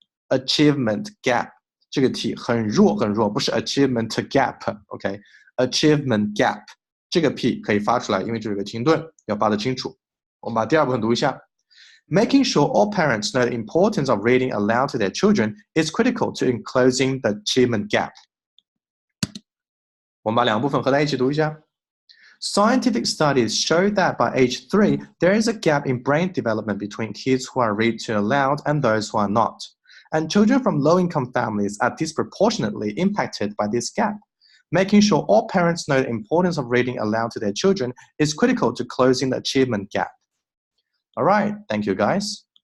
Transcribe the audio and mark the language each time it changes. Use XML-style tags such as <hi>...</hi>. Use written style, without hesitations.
<zh>Achievement gap 这个 t 很弱，不是 achievement gap，OK？Achievement gap 这个 p 可以发出来，因为这有个停顿，要发得清楚。我们把第二部分读一下。</zh> <en>Making sure all parents know the importance of reading aloud to their children is critical to closing the achievement gap.</en> <zh>我们把两部分合在一起读一下。</zh> <en>Scientific studies show that by age 3, there is a gap in brain development between kids who are read to aloud and those who are not. And children from low-income families are disproportionately impacted by this gap. Making sure all parents know the importance of reading aloud to their children is critical to closing the achievement gap. All right, thank you guys.</en>